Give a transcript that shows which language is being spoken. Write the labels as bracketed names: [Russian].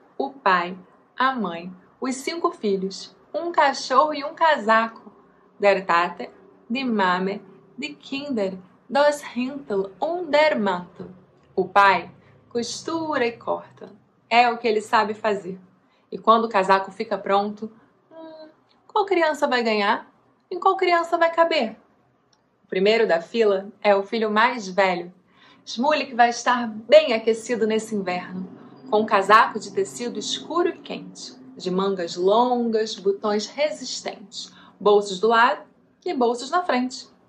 [Portuguese] O pai, a mãe, os 5 filhos, um cachorro e um casaco. [German] Der Tate, die Mame, die Kinder, das Hintel und der Mantel. [Portuguese] O pai costura e corta. É o que ele sabe fazer. E quando o casaco fica pronto, qual criança vai ganhar? Em qual criança vai caber? O primeiro da fila é o filho mais velho. Shmulik vai estar bem aquecido nesse inverno, com um casaco de tecido escuro e quente, de mangas longas, botões resistentes, bolsos do lado e bolsos na frente.